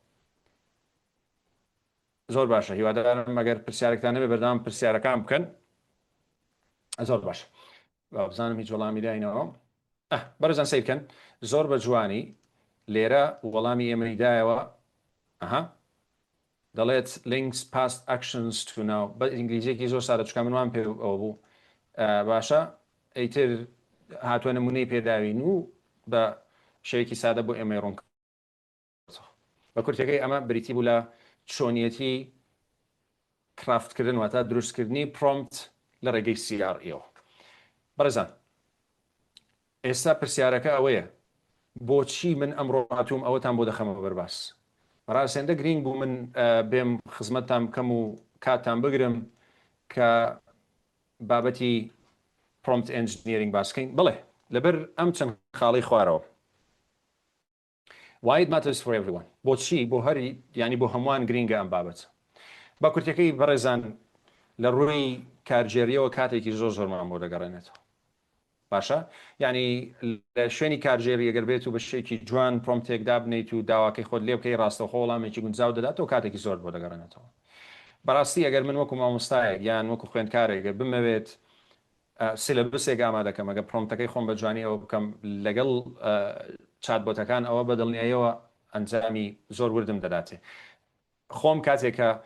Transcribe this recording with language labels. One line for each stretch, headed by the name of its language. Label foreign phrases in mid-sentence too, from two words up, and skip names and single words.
Central Kurdish: زۆر باشە هیوادارم ئەگەر پرسیارێکتان نەبێ بەردەوام پرسیارەکان بکەن زۆر باشە بزانم هیچ وەڵامی داینەوە بەرەزان سەیر بکەن زۆر بە جوانی لێرە وەڵامی ئێمەیدایەوە دەڵێت
English: links past actions to now
Central Kurdish: بە ئینگلیزیەکی زۆر سادە چکە منوان پێ ئەوە بوو باشە ئەیتر هاتووە نمونەی پێداوین و بە شەیەکی سادە بۆ ئێمەی ڕوون بە کورتەکەی ئەمە بریتی بوو لە چۆنیەتی کرافتکردن واتە دروستکردنی پرۆمپت لە ڕێگەی CRE بەڕێزان ئێستا پرسیارەکە ئەوەیە بۆچی من ئەمڕۆ هاتووم ئەوەتان بۆ دەخەمەوە بەرباس ڕاستێندە گرنگ بوو من بێم خزمەتتان بکەم و کاتتان بگرم کە بابەتی
English: prompt engineering
Central Kurdish: باسکەین بڵێ لەبەر ئەم چەند خاڵی خوارەوە
English: why it matters for everyone
Central Kurdish: بۆچی بۆ هەری ینی بۆ هەمووان گرینگە ئەم بابەت با کورتەکەی بەڕێزان لە ڕووی کارژێریەوە کاتێکی زۆرمان بۆ دەگەڕێنێتەوە باشە ینی لە شوێنی کارژێری ئەگەر بێت و بە شێکی جوان پرۆمتێک دابنیت و داواکەی خۆت لێ بکەی ڕاستەوخۆ وەڵامێکی گونجاو دەداتەوە کاتێکی زۆر بۆ دەگەڕێنێتەوە بەڕاستی ئەگەر من وەکو مامۆستایەک یان وەکو خوێندکارێک بمەوێت سیلەبسێک ئامادەکەم ئەگە پرۆمتەکەی خۆم بە جوانی ئەوە بکەم لەگەڵ چاتبۆتەکان ئەوە بەدڵنیاییەوە ئەنجامی زۆر وردم دەداتێ خۆم کاتێکە